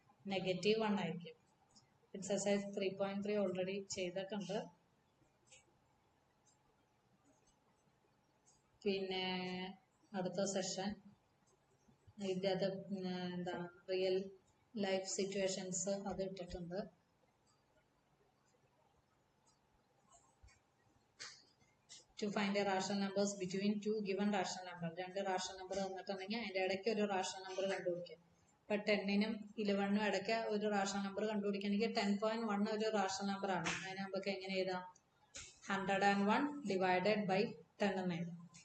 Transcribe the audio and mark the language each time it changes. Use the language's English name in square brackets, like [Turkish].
[Malayalam] -1 ആയിരിക്കും. Exercise 3.3 already ചെയ്തിട്ടുണ്ട്. പിന്നെ അടുത്ത സെഷൻ ഇതിൻ്റെ അത് എന്താണ് റിയൽ ലൈഫ് സിറ്റുവേഷൻസ് അത് ഇട്ടിട്ടുണ്ട്. [English] To find a rational numbers between two given rational number. [Malayalam] രണ്ട് റാഷണൽ നമ്പർ തന്നിട്ടുണ്ടെങ്കിൽ അതിൻ്റെ ഇടയ്ക്ക് ഒരു റാഷണൽ നമ്പർ കണ്ടുപിടിക്കാം. ഇപ്പം 10നും 11നും ഇടയ്ക്ക് ഒരു റാഷണൽ നമ്പർ കണ്ടുപിടിക്കണമെങ്കിൽ 10.1 ഒരു റാഷണൽ നമ്പർ ആണ്. അതിന് നമുക്ക് എങ്ങനെ എഴുതാം? 101 ഡിവൈഡഡ് ബൈ 10 എന്ന് എഴുതാം.